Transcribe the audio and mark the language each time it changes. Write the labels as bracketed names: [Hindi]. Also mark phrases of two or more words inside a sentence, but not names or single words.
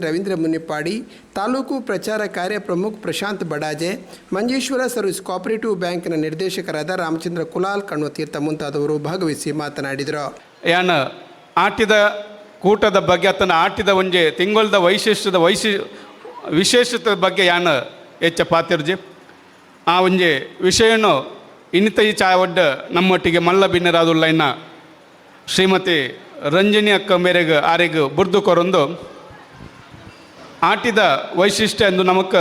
[Kannada] ರವೀಂದ್ರ ಮುನಿಪ್ಪಾಡಿ, ತಾಲೂಕು ಪ್ರಚಾರ ಕಾರ್ಯ ಪ್ರಮುಖ ಪ್ರಶಾಂತ್ ಬಡಾಜೆ, ಮಂಜೇಶ್ವರ ಸರ್ವಿಸ್ ಕೋಆಪರೇಟಿವ್ ಬ್ಯಾಂಕ್ನ ನಿರ್ದೇಶಕರಾದ ರಾಮಚಂದ್ರ ಕುಲಾಲ್ ಕಣ್ವತೀರ್ಥ ಮುಂತಾದವರು ಭಾಗವಹಿಸಿ ಮಾತನಾಡಿದರು. [Tulu] ಯಾನ ಆಟಿದ ಕೂಟದ ಬಗ್ಗೆ ಆತನ ಆಟಿದ ಒಂಜೆ ತಿಂಗಳದ ವಿಶೇಷತೆ ಬಗ್ಗೆ ಯಾನ ಹೆಚ್ಚ ಪಾತಿರ್ಜಿ ಆ ಒಂಜೆ ವಿಷಯನು ಇನ್ನಿತ ಈ ಚಾವಡ್ಡ ನಮ್ಮೊಟ್ಟಿಗೆ ಮಲ್ಲ ಭಿನ್ನರಾದುಲ್ಲ ಇನ್ನ ಶ್ರೀಮತಿ ರಂಜನಿ ಅಕ್ಕ ಮೇರೆಗೆ ಆರೆಗೆ ಬುರ್ದು ಕೊರೊಂದು ಆಟಿದ ವೈಶಿಷ್ಟ್ಯ ಎಂದು ನಮಗೆ